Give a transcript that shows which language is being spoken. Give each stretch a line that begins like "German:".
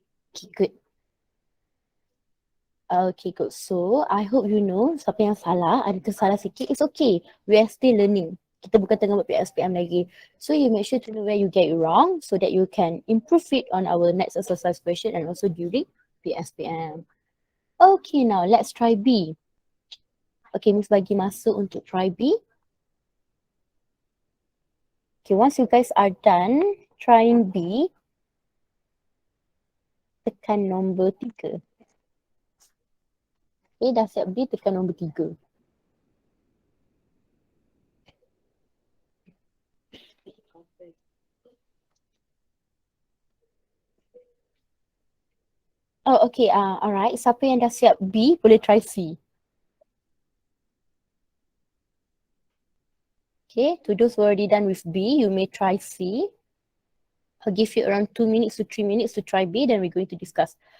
English: Okay, good. Okay, good. So, I hope you know
Malay: siapa yang salah, ada tersalah sikit,
English: it's okay. We are still learning.
Malay: Kita bukan tengah buat PSPM lagi.
English: So, you make sure to know where you get it wrong so that you can improve it on our next exercise question and also during PSPM. Okay, now let's try B. Okay,
Malay: Miss bagi masuk untuk
English: try B. Okay, once you guys are done trying B,
Malay: tekan nombor 3. Okay, dah siap B, tekan nombor 3.
English: Oh, okay. Alright.
Malay: Siapa yang dah siap B, boleh try C.
English: Okay, to those who already done with B, you may try C. I'll give you around 2 minutes to 3 minutes to try B, then we're going to discuss.